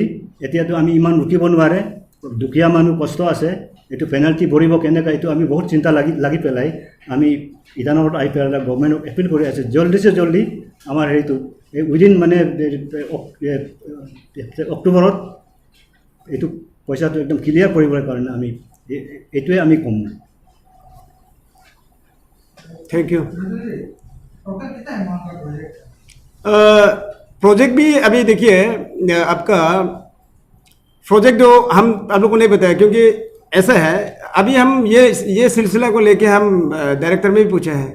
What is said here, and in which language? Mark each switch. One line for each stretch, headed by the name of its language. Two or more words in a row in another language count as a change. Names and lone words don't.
Assamese: এতিয়াতো আমি ইমান ৰুকিব নোৱাৰে, দুখীয়া মানুহ কষ্ট আছে, এইটো পেনাল্টি ভৰিব কেনেকৈ, এইটো আমি বহুত চিন্তা লাগি পেলাই আমি ইটানগৰত আহি পেলাই গভৰ্ণমেণ্টক এপিল কৰি আছোঁ
Hindi: जल्दी से जल्दी
Assamese: আমাৰ হেৰিটো উইদিন মানে অক্টোবৰত এইটো পইচাটো একদম ক্লিয়াৰ কৰিবৰ কাৰণে আমি এইটোৱে আমি ক'ম।
English: thank you.
Hindi: प्रोजेक्ट भी अभी देखिए आपका प्रोजेक्ट जो हम आप लोगों को नहीं बताया, क्योंकि ऐसा है अभी हम ये सिलसिला को लेके हम डायरेक्टर में भी पूछे हैं।